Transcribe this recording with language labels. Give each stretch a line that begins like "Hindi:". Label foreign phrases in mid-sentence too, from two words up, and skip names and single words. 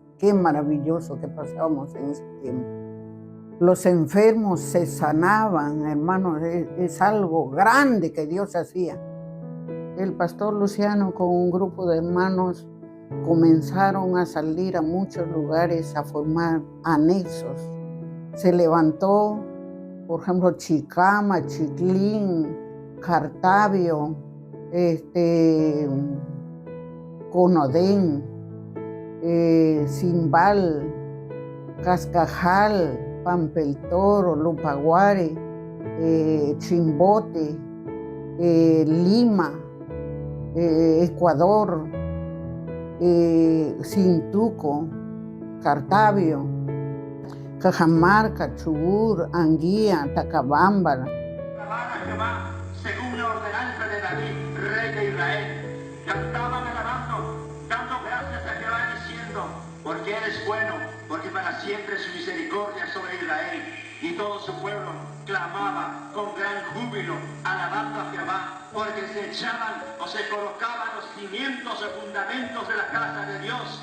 Spanish: Qué maravilloso que pasábamos en ese tiempo. Los enfermos se sanaban, hermanos. Es algo grande que Dios hacía. El pastor Luciano con un grupo de hermanos comenzaron a salir a muchos lugares a formar anexos. Se levantó, por ejemplo, Chicama, Chiclín, Cartavio, Conodén, Cimbal, Cascajal, Pampeltoro, Lupaguare, Chimbote, Lima, Ecuador, Cintuco, Cartavio. Cajamarca, Chubut, Anguía, Tacabamba. Alababan a Jehová según la ordenanza de David, rey de Israel. Cantaban alabando, dando gracias a Jehová diciendo, porque eres bueno, porque para siempre su misericordia sobre Israel. Y todo su pueblo clamaba con gran júbilo, alabando a Jehová, porque se echaban o se colocaban los cimientos o fundamentos de la casa de Dios.